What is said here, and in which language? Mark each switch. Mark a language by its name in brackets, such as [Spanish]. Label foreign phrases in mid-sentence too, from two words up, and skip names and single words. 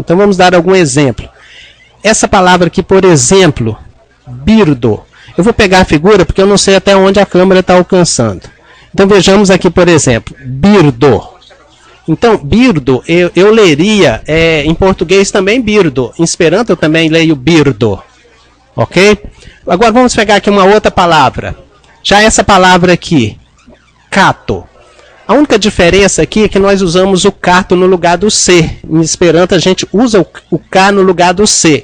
[Portuguese] Então vamos dar algum exemplo. Essa palavra aqui, por exemplo, birdo. Eu vou pegar a figura porque eu não sei até onde a câmera está alcançando. Então vejamos aqui, por exemplo, birdo. Então, birdo, eu leria em português também birdo. Em Esperanto eu também leio birdo. Ok? Agora vamos pegar aqui uma outra palavra. Já essa palavra aqui, cato. A única diferença aqui é que nós usamos o cato no lugar do C. Em Esperanto a gente usa o K no lugar do C.